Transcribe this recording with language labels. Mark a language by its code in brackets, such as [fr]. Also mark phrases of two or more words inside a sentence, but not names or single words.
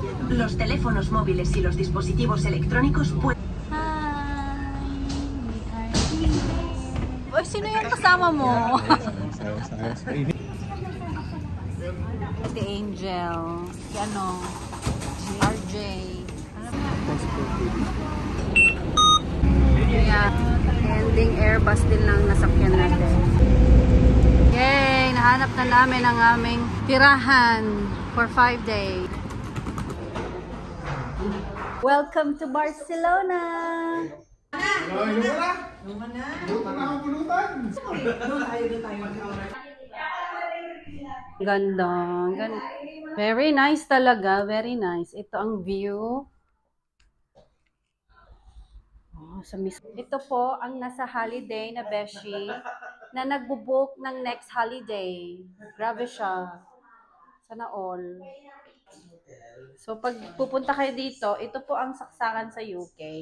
[es] Los teléfonos móviles y los dispositivos electrónicos pueden... [tl] Uy, sino yung kasama mo? Si Angel. Si ano? RJ. Yeah. Ending Airbus din lang nasakyan natin. Yay! Nahanap na namin ang aming tirahan [en] for 5 days. Welcome to Barcelona! [tl] Ganda. [en] Very nice talaga. Very nice. [tl] Ito ang view. Ito po ang nasa holiday na beshi na nagbubook ng [en] next holiday. [tl] Grabe siya. Sana all. So, pag pupunta kayo dito, ito po ang saksakan sa UK.